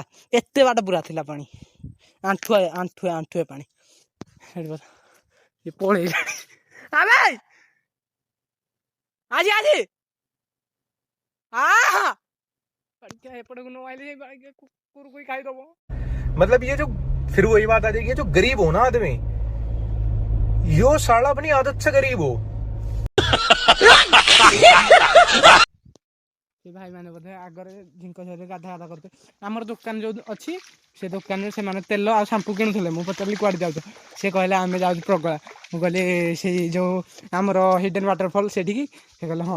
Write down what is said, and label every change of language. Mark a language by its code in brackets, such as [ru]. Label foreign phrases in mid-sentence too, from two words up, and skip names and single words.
[or] ଏତେ ବାଟ ପୁରା ଥିଲା ପାଣି ଆଣ୍ଠୁଏ ଆଣ୍ଠୁଏ ଆଣ୍ଠୁଏ ପାଣି ପଳେଇଲାଣି ଆଜି ଆଜି ଏପଟକୁ ନ ଆଇଲେ କୁରୁକୁରି ଖାଇଦବ। [hi] मतलब ये जो फिर वही बात आ जाएगी जो गरीब हो ना आदमी यो साला अपनी आदत से गरीब हो। [or] ସେ ଭାଇମାନେ ବୋଧେ ଆଗରେ ଝିଙ୍କ ସହିତ ଗାଧା ଗାଧା କରୁଥିଲେ। ଆମର ଦୋକାନ ଯୋଉ ଅଛି ସେ ଦୋକାନରେ ସେମାନେ ତେଲ ଆଉ ସାମ୍ପୁ କିଣୁଥିଲେ। ମୁଁ ପଚାରିଲି କୁଆଡେ ଯାଉଛ ସେ କହିଲେ ଆମେ ଯାଉଛୁ ପ୍ରଗଳା। ମୁଁ କହିଲି ସେଇ ଯୋଉ ଆମର [en] hidden waterfall [or] ସେଠିକି ସେ କହିଲେ ହଁ।